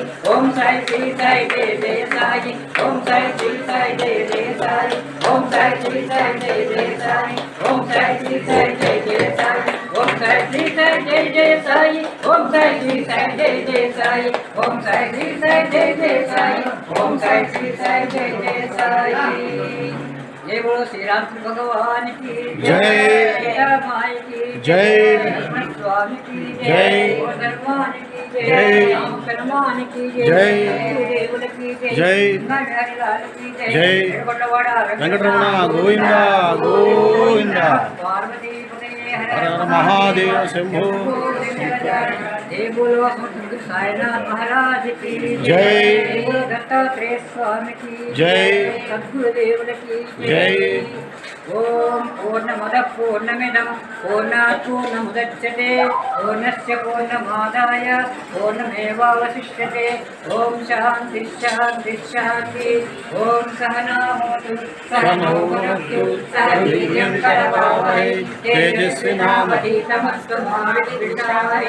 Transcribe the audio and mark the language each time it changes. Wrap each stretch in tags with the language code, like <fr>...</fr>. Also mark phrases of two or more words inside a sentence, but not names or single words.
<sa>ఓం సాయి శ్రీ సాయి జయ జయ సాయి ఓం సాయి శ్రీ సాయి జయ జయ సాయి ఓం సాయి శ్రీ సాయి జయ జయ సాయి ఓం సాయి శ్రీ సాయి జయ జయ సాయి ఓం సాయి శ్రీ సాయి జయ జయ సాయి ఓం సాయి శ్రీ సాయి జయ జయ సాయి ఓం సాయి శ్రీ సాయి జయ జయ సాయి ఓం సాయి శ్రీ సాయి జయ జయ సాయి.</sa> <hi>जय बोलो श्री राम भगवान की जय, रामाय की जय, स्वामी की जय, हनुमान की जय, हनुमान की जय, देवल की जय, हरिलाल की जय, वेंकटरमण गोविंद गोविंद. पार्वती हर हर महादेव शंभो. जय बोलो साईनाथ महाराज की जय, बोलो दत्तात्रेय स्वामी की जय, सद्गुरुदेव की जय.</hi> <sa>ओम पूर्णमद पूर्णमिदं पूर्णात् पूर्णमुदच्यते पूर्णस्य पूर्णमादाय पूर्णमेवावशिष्यते. ओम शांति शांति शांति. ओम सहना भवतु सहनौ भुनक्तु सह वीर्यं करवावहै तेजस्विनावधीतमस्तु मा विद्विषावहै.</sa>